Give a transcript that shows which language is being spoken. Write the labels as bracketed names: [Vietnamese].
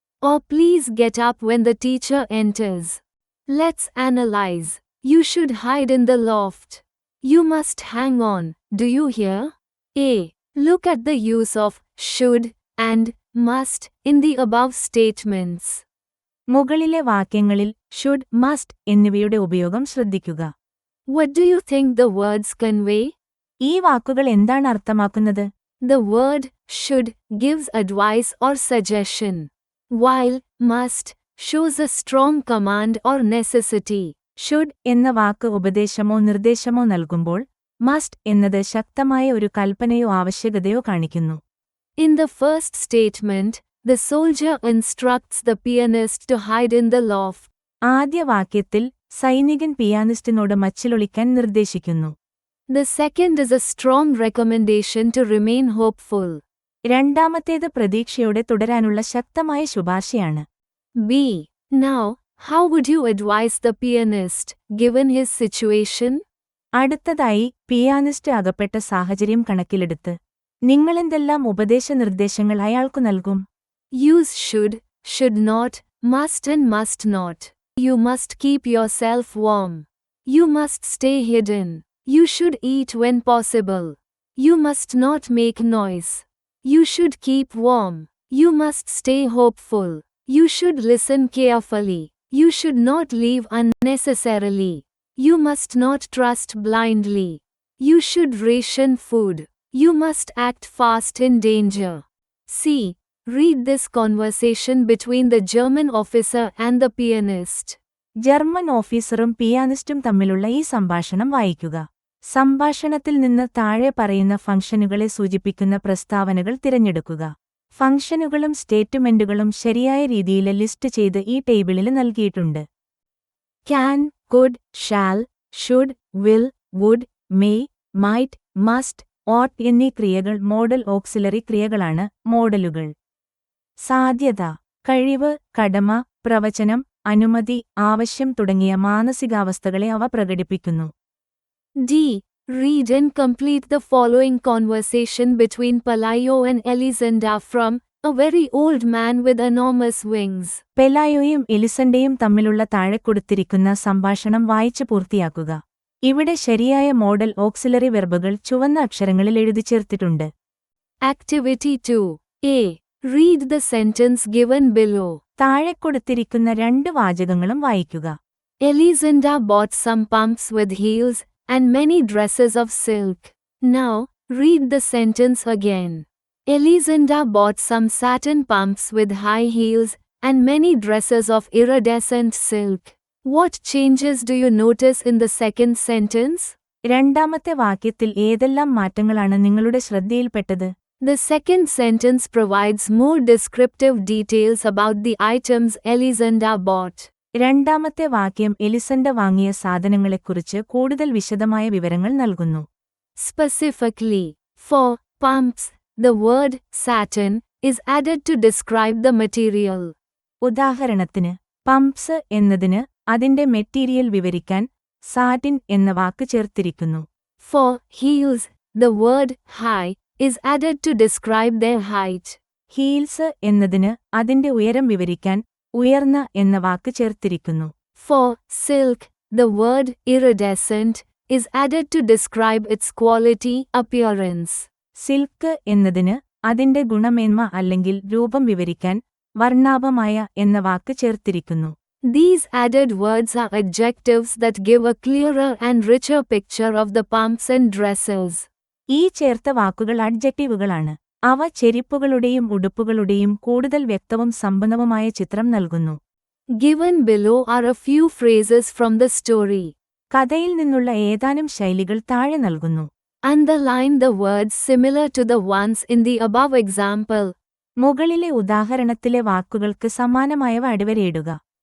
[English] Or please get up when the teacher enters. Let's analyze. You should hide in the loft. You must hang on, do you hear? A. Look at the use of should and must in the above statements. [Malayalam] മുകളിലെ വാക്യങ്ങളിൽ should must എന്നിവയുടെ ഉപയോഗം ശ്രദ്ധിക്കുക. [English] What do you think the words convey? [Malayalam] ഈ വാക്കുകൾ എന്താണ് അർത്ഥമാക്കുന്നത്? [English] The word should gives advice or suggestion, while must shows a strong command or necessity. [Malayalam] Should എന്ന വാക്ക് ഉപദേശമോ നിർദ്ദേശമോ നൽകുമ്പോൾ മസ്റ്റ് എന്നത് ശക്തമായ ഒരു കൽപ്പനയോ ആവശ്യകതയോ കാണിക്കുന്നു. [English] In the first statement, the soldier instructs the pianist to hide in the loft. [Malayalam] ആദ്യ വാക്യത്തിൽ സൈനികൻ പിയാനിസ്റ്റിനോട് മച്ചിലൊളിക്കാൻ നിർദ്ദേശിക്കുന്നു. [English] The second is a strong recommendation to remain hopeful. [Malayalam] രണ്ടാമത്തേത് പ്രതീക്ഷയോടെ തുടരാനുള്ള ശക്തമായ ശുപാർശയാണ്. [English] B. Now, how would you advise the pianist, given his situation? [Malayalam] അടുത്തതായി pianist അകപ്പെട്ട സാഹചര്യം കണക്കിലെടുത്ത് നിങ്ങളെന്തെല്ലാം ഉപദേശനിർദ്ദേശങ്ങൾ അയാൾക്കു നൽകും? [English] Use should not, must and must not. You must keep yourself warm. You must stay hidden. You should eat when possible. You must not make noise. You should keep warm. You must stay hopeful. You should listen carefully. You should not leave unnecessarily. You must not trust blindly. You should ration food. You must act fast in danger. C. Read this conversation between the German officer and the pianist. [Malayalam] German ഓഫീസറും പിയാനിസ്റ്റും തമ്മിലുള്ള ഈ സംഭാഷണം വായിക്കുക. സംഭാഷണത്തിൽ നിന്ന് താഴെ പറയുന്ന ഫംഗ്ഷനുകളെ സൂചിപ്പിക്കുന്ന പ്രസ്താവനകൾ തിരഞ്ഞെടുക്കുക. ഫംഗ്ഷനുകളും സ്റ്റേറ്റ്മെന്റുകളും ശരിയായ രീതിയിൽ ലിസ്റ്റ് ചെയ്ത് ഈ ടേബിളിൽ നൽകിയിട്ടുണ്ട്. Can, could, shall, should, will, would, may, might, must, ഓട്ട് എന്നീ ക്രിയകൾ മോഡൽ ഓക്സിലറി ക്രിയകളാണ്. മോഡലുകൾ സാധ്യത, കഴിവ്, കടമ, പ്രവചനം, അനുമതി, ആവശ്യം തുടങ്ങിയ മാനസികാവസ്ഥകളെ അവ പ്രകടിപ്പിക്കുന്നു. [English] D. Read and complete the following conversation between Pelayo and Elisenda from A Very Old Man with Enormous Wings. [Malayalam] പെലായോയും എലിസണ്ടയും തമ്മിലുള്ള താഴെ കൊടുത്തിരിക്കുന്ന സംഭാഷണം വായിച്ചു പൂർത്തിയാക്കുക. ഇവിടെ ശരിയായ മോഡൽ ഓക്സിലറി വെർബുകൾ ചുവന്ന അക്ഷരങ്ങളിൽ എഴുതിച്ചേർത്തിട്ടുണ്ട്. [English] Activity 2. A. Read the sentence given below. [Malayalam] താഴെ കൊടുത്തിരിക്കുന്ന 2 വാചകങ്ങളും വായിക്കുക. [English] Elisenda bought some pumps with heels and many dresses of silk. Now, read the sentence again. Elisenda bought some satin pumps with high heels and many dresses of iridescent silk. What changes do you notice in the second sentence? [Malayalam] രണ്ടാമത്തെ വാക്യത്തിൽ ഏതെല്ലാം മാറ്റങ്ങളാണ് നിങ്ങളുടെ ശ്രദ്ധയിൽപ്പെട്ടത്? [English] The second sentence provides more descriptive details about the items Elisenda bought. [Malayalam] രണ്ടാമത്തെ വാക്യം എലിസണ്ട വാങ്ങിയ സാധനങ്ങളെക്കുറിച്ച് കൂടുതൽ വിശദമായ വിവരങ്ങൾ നൽകുന്നു. [English] Specifically, for pumps, the word satin is added to describe the material. [Malayalam] ഉദാഹരണത്തിന്, പംപ്സ് എന്നതിന് അതിന്റെ മെറ്റീരിയൽ വിവരിക്കാൻ സാറ്റിൻ എന്ന വാക്ക് ചേർത്തിരിക്കുന്നു. [English] For heels, the word high is added to describe their height. [Malayalam] Heels എന്നതിന് അതിന്റെ ഉയരം വിവരിക്കാൻ ഉയർന്ന എന്ന വാക്ക് ചേർത്തിരിക്കുന്നു. [English] For silk, the word iridescent is added to describe its quality, appearance. [Malayalam] Silk എന്നതിന് അതിന്റെ ഗുണമേന്മ അല്ലെങ്കിൽ രൂപം വിവരിക്കാൻ വർണ്ണാഭമായ എന്ന വാക്ക് ചേർത്തിരിക്കുന്നു. [English] These added words are adjectives that give a clearer and richer picture of the pumps and dresses. [Malayalam] ഈ ചേർത്ത വാക്കുകൾ അഡ്ജക്റ്റീവുകളാണ്. അവ ചെരിപ്പുകളുടെയും ഉടുപ്പുകളുടെയും കൂടുതൽ വ്യക്തവും സമ്പന്നവുമായ ചിത്രം നൽകുന്നു. [English] Given below are a few phrases from the story. [Malayalam] കഥയിൽ നിന്നുള്ള ഏതാനും ശൈലികൾ താഴെ നൽകുന്നു. [English] Underline the words similar to the ones in the above example. [Malayalam] മുകളിലെ ഉദാഹരണത്തിലെ വാക്കുകൾക്ക് സമാനമായവ അടിവരയിടുക.